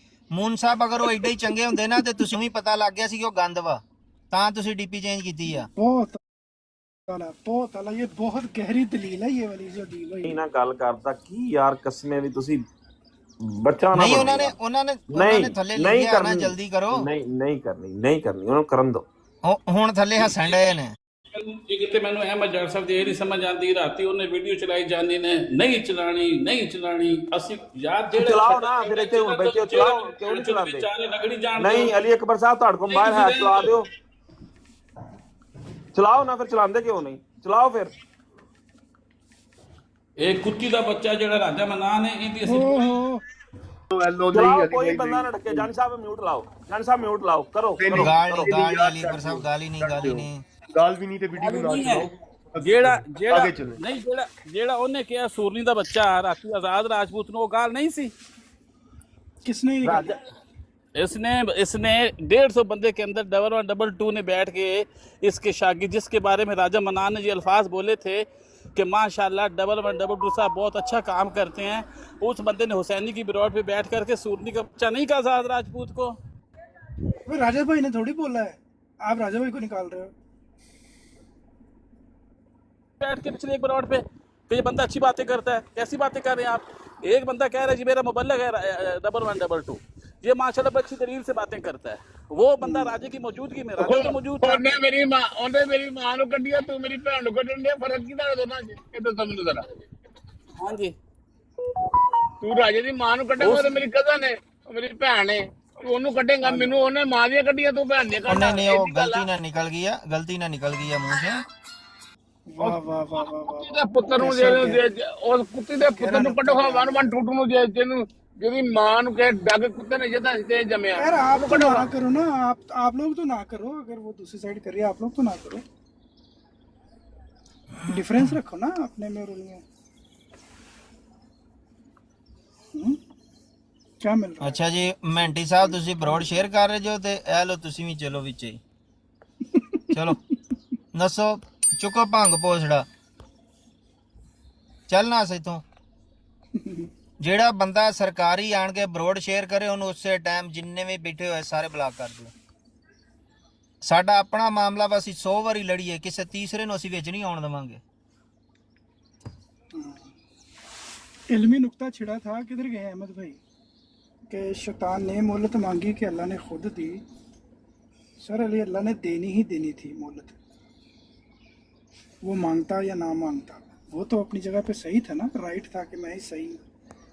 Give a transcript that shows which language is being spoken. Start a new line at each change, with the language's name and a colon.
Punjabi: Moon ਸਾਹਿਬ, ਅਗਰ ਉਹ ਐਡੇ ਹੀ ਚੰਗੇ ਹੁੰਦੇ ਨਾ ਤੇ ਤੁਸੀਂ ਵੀ ਪਤਾ ਲੱਗ ਗਿਆ ਸੀ ਕਿ ਉਹ ਗੰਦ ਵਾ, ਤਾਂ ਤੁਸੀਂ ਡੀਪੀ ਚੇਂਜ ਕੀਤੀ ਆ।
Hindi: बहुत आला, ये बहुत गहरी दलील है ये वाली जो दी हुई है।
Punjabi: ਨਾ ਗੱਲ ਕਰਦਾ ਕੀ ਯਾਰ, ਕਸਮੇ ਵੀ ਤੁਸੀਂ ਬੱਚਾ ਨਾ ਨਹੀਂ ਬਣੋ। ਉਹਨਾਂ ਨੇ ਥੱਲੇ ਲਿਖਿਆ ਨਾ ਜਲਦੀ ਕਰੋ। ਨਹੀਂ ਕਰਨੀ ਉਹਨਾਂ ਨੂੰ ਕਰਨ ਦੋ। ਹੁਣ ਥੱਲੇ ਹੱਸਣ ਡਏ ਨੇ। ਇਹ ਕਿਤੇ ਮੈਨੂੰ ਅਹਿਮਦ ਜੱਟ ਸਾਹਿਬ ਦੀ ਇਹ ਨਹੀਂ ਸਮਝ ਆਉਂਦੀ, ਰਾਤੀ ਉਹਨੇ ਵੀਡੀਓ ਚਲਾਈ ਜਾਂਦੀ ਨੇ ਨਹੀਂ ਚਲਾਣੀ। ਅਸੀਂ ਯਾਰ ਜਿਹੜੇ ਚਲਾਓ ਨਾ, ਫਿਰ ਇੱਥੇ ਹੁਣ ਬੈਠੇ ਚਲਾਓ, ਕਿਉਂ ਨਹੀਂ ਚਲਾਉਂਦੇ? ਚਾਰੇ ਨਗੜੀ ਜਾਣ ਨਹੀਂ ਅਲੀ ਅਕਬਰ ਸਾਹਿਬ ਤੁਹਾਡੇ ਕੋਲ ਮੋਬਾਈਲ ਹੈ, ਚਲਾ ਦਿਓ। ਚਲਾਓ ਨਾ, ਫਿਰ ਚਲਾਉਂਦੇ ਕਿਉਂ ਨਹੀਂ? ਚਲਾਓ ਫਿਰ। ਇਹ ਕੁੱਤੀ ਦਾ ਬੱਚਾ ਜਿਹੜਾ ਰਾਜਾ ਮਨਾਨ ਹੈ, ਇਹਦੀ ਅਸੀਂ ਚਲਾਓ, ਕੋਈ ਬੰਦਾ ਨਾ ਢੱਕੇ। ਜਾਨੀ ਸਾਹਿਬ ਮਿਊਟ ਲਾਓ, ਕਰੋ। ਗਾਲ ਅਲੀ ਅਕਬਰ ਸਾਹਿਬ, ਗਾਲੀ ਨਹੀਂ ਗਾਲ ਵੀ ਨਹੀਂ ਤੇ ਵੀਡੀਓ ਨੂੰ ਨਾ ਚਲਾਓ। ਜਿਹੜਾ ਉਹਨੇ ਕਿਹਾ ਸੂਰਨੀ ਦਾ ਬੱਚਾ ਰਾਤੀ ਆਜ਼ਾਦ ਰਾਜਪੂਤ ਨੂੰ, ਉਹ ਗਾਲ ਨਹੀਂ ਸੀ।
Hindi: किसने ये कहा? इसने 150 बंदे के अंदर 1122 ने बैठ के इसके शागिर्द, जिसके बारे में राजा मनान ने ये अल्फाज बोले थे कि माशाल्लाह 1122 साहब बहुत अच्छा काम करते हैं, उस बंदे ने हुसैनी की बिरौट पे बैठ करके सूरनी का बच्चा नहीं कहा आजाद राजपूत को। वो राजा भाई ने थोड़ी बोला है, आप राजा भाई को निकाल रहे हो। बैठ के पिछले एक बिरौट पे कि ये बंदा अच्छी बातें करता है। कैसी बातें कर रहे हैं आप? एक बंदा कह रहा है जी मेरा मुबल्लिग है 1122, ये माशाल्लाह बड़ी अच्छी दलील से बातें करता है। वो बंदा राजे की मौजूदगी में, राजा तो मौजूद था।
Punjabi: ਉਹਨੇ ਮੇਰੀ ਮਾਂ ਨੂੰ ਕੱਢਿਆ, ਤੂੰ ਮੇਰੀ ਭੈਣ ਨੂੰ ਕੱਢਣ ਡਿਆ, ਫਰਕ ਕੀ ਤੁਹਾਡੇ ਦੋਨਾਂ 'ਚ? ਇਹ ਦੱਸੋ ਮੈਨੂੰ ਜ਼ਰਾ। ਹਾਂਜੀ, ਤੂੰ ਰਾਜੇ ਦੀ ਮਾਂ ਨੂੰ ਕੱਢੇਗਾ, ਉਹ ਤਾਂ ਮੇਰੀ ਕਜ਼ਨ ਹੈ, ਉਹ ਮੇਰੀ ਭੈਣ ਹੈ। ਉਹਨੂੰ ਕੱਢੇਗਾ, ਮੈਨੂੰ ਉਹਨੇ ਮਾਂ ਦੀਆਂ ਕੱਢੀਆਂ, ਤੂੰ ਭੈਣ ਦੀਆਂ ਕੱਢ। ਨਹੀਂ, ਉਹ ਗਲਤੀ ਨਾਲ ਨਿਕਲ ਗਈ ਆ ਮੂੰਹ ਸੇ। वाह वाह वाह वाह वाह। ਕੁੱਤੀ ਦੇ ਪੁੱਤਰ ਨੂੰ ਉਸ ਕੁੱਤੀ ਦੇ ਪੁੱਤਰ ਨੂੰ ਕੱਢੋ, ਵਨ ਟੂਟੂ ਨੂੰ, ਜਿਹਦੀ ਮਾਂ ਨੂੰ ਕਹੇ ਡੱਗ ਕੁੱਤੇ ਨੇ ਜਿਹਦਾ ਤੇ ਜੰਮਿਆ।
Hindi: यार आप तो ना करो ना, आप लोग तो ना करो। अगर वो दूसरी साइड कर रही है, आप लोग तो ना करो। डिफरेंस रखो ना अपने में और उनमें। क्या मिल रहा है?
Punjabi: ਅੱਛਾ ਜੀ ਮੈਂਟੀ ਸਾਹਿਬ, ਤੁਸੀਂ ਬਰੋਡ ਸ਼ੇਅਰ ਕਰ ਰਹੇ ਜੋ ਤੇ ਇਹ ਲੋ ਤੁਸੀਂ ਵੀ ਚਲੋ ਵਿੱਚ ਹੀ। ਚਲੋ ਦੱਸੋ, ਚੁੱਕੋ ਭੰਗ ਪੋਸੜਾ, ਚੱਲਣਾ ਸੇ ਤੋਂ। ਜਿਹੜਾ ਬੰਦਾ ਸਰਕਾਰੀ ਆਣ ਕੇ ਬਰੋਡ ਸ਼ੇਅਰ ਕਰੇ ਉਹਨੂੰ ਉਸੇ ਟਾਈਮ ਜਿੰਨੇ ਵੀ ਬੈਠੇ ਹੋਏ ਸਾਰੇ ਬਲਾਕ ਕਰ ਦਿਓ। ਸਾਡਾ ਆਪਣਾ ਮਾਮਲਾ ਵਾ, ਅਸੀਂ 100 ਵਾਰੀ ਲੜੀਏ, ਕਿਸੇ ਤੀਸਰੇ ਨੂੰ ਅਸੀਂ ਵਿੱਚ ਨਹੀਂ ਆਉਣ ਦੇਵਾਂਗੇ।
Hindi: इल्मी नुक्ता छिड़ा था, किधर गए अहमद भाई? कि शैतान ने मोहलत मांगी कि अल्लाह ने खुद दी। सर अली अल्लाह ने देनी ही देनी थी मोहलत, वो मांगता या ना मांगता, वो तो अपनी जगह पे सही था ना, राइट था कि मैं ही सही हूँ।